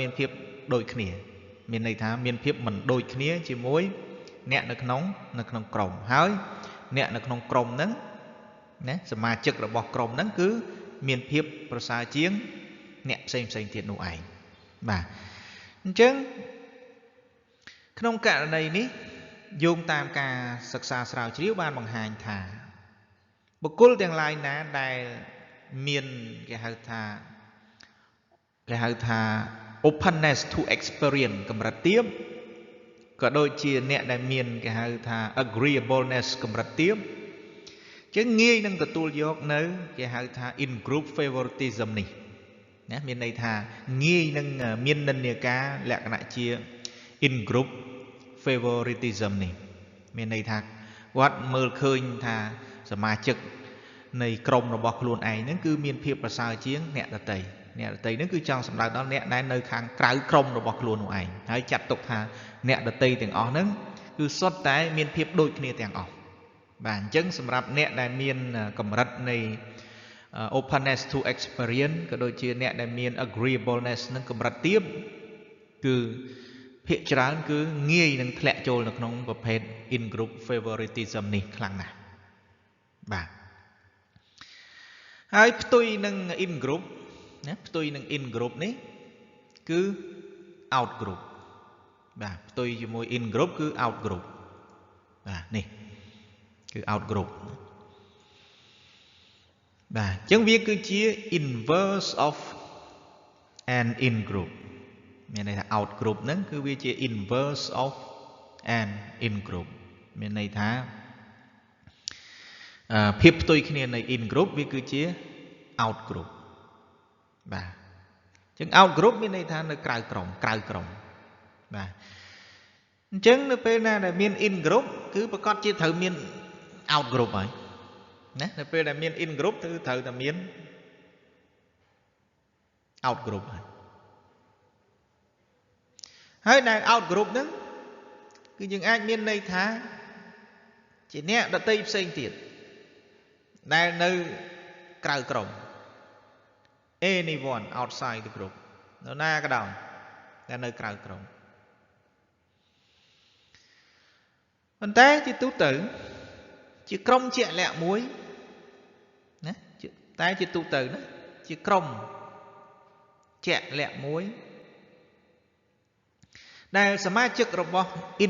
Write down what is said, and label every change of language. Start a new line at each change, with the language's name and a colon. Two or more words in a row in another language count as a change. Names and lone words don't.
Khmer: មានភាពដូចគ្នាមានន័យថាមានភាពមិនដូចគ្នាជាមួយអ្នកនៅក្នុងក្រុមហើយអ្នកនៅក្នុងក្រុមហ្នឹងណាសមាជិករបស់ក្រុមហ្នឹងគឺមានភាពប្រសើរជាងអ្នកផ្សេងទៀតនោះឯងបាទអញ្ចឹងក្នុងករណីនេះយោងតាមការសិក្សាស្រាវជ្រាវបានបង្ហាញថាបុគ្គលទាំងឡាយណាដែលមានគេហៅ ថា
English: openness to experience
Khmer: កម្រិតទាបក៏ដូចជាអ្នកដែលមានគេហៅថា agreeableness កម្រិតទាបចឹងងាយនឹងទទួលយកនៅគេហៅថា
English: in group favoritism
Khmer: នេះណាមានន័យថាងាយ នឹងមាននិន្នាការលក្ខណៈជា
English: in group favoritism
Khmer: នេះមានន័យថាគាត់មើលឃើញថាសមាជិកនៃក្រុមរបស់ខ្លួនឯងហ្នឹងគឺ មានភាពប្រសើរជាងអ្នកដទៃហ្នឹងគឺចង់សម្ដៅដល់អ្នកដែលនៅខាងក្រៅក្រុមរបស់ខ្លួននោះឯងហើយចាត់ទុកថាអ្នកដទៃទាំងអស់ហ្នឹងគឺសុទ្ធតែមានភាពដូចគ្នាទាំងអស់បាទអញ្ចឹងសម្រាប់អ្នកដែលមានកម្រិតនៃ
English: openness to experience
Khmer: ក៏ដូចជាអ្នកដែលមាន agreeableness នឹងកម្រិតទាបគឺភាគច្រើនគឺងាយនឹងធ្លាក់ចូលនៅក្នុងប្រភេទ
English: in group favoritism
Khmer: នេះខ្លាំងណាស់បាទ ហើយផ្ទុយនឹង
English: in group
Khmer: ណាផ្ទុយនឹង
English: in group
Khmer: នេះគឺ
English: out group
Khmer: បាទផ្ទុយជាមួយ
English: in group
Khmer: គឺ
English: out group
Khmer: បាទនេះគឺ
English: out group
Khmer: បាទអញ្ចឹងវាគឺជា
English: inverse of an in group
Khmer: មានន័យថា out group ហ្នឹងគឺវាជា
English: inverse of an in group
Khmer: មានន័យថា ភាពផ្ទុយគ្នានៃ
English: in group
Khmer: វាគឺជា
English: out group
Khmer: បាទអញ្ចឹង
English: out group
Khmer: មានន័យថានៅក្រៅក្រុមបាទអញ្ចឹងនៅពេលណាដែលមាន
English: in group
Khmer: គឺប្រកាសជាត្រូវមាន
English: out group
Khmer: ហើយណានៅពេលដែលមាន
English: in group
Khmer: គឺត្រូវតែមាន
English: out group
Khmer: ហើយដែល
English: out group
Khmer: ហ្នឹងគឺយើងអាចមានន័យថាជាអ្នកដទៃផ្សេងទៀតដែលនៅក្រៅក្រុម
English: anyone outside the group
Khmer: នរណាក៏ដោយដែលនៅក្រៅក្រុម ប៉ុន្តែជាទូទៅជាក្រុមជាក់លាក់មួយណាតែជាទូទៅណាជាក្រុមជាក់លាក់មួយដែលសមាជិករបស់ in